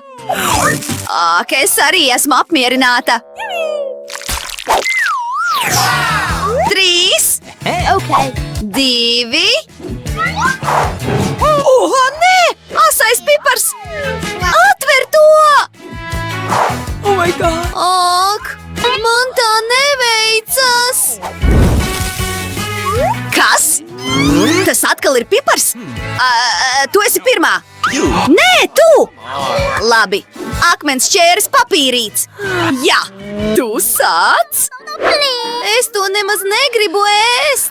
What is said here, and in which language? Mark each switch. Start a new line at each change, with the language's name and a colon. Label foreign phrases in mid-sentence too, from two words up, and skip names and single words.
Latvian: Ak, es arī esmu apmierināta. 3, 2. Nē! Asais pipars! Atver to!
English: Oh my God!
Latvian: Ak, man tā neveicas! Kas? Tas atkal ir pipars? Tu esi pirmā! Nē, tu! Labi, akmens ķēres papīrīts! Jā, tu sāc! Es to nemaz negribu ēst!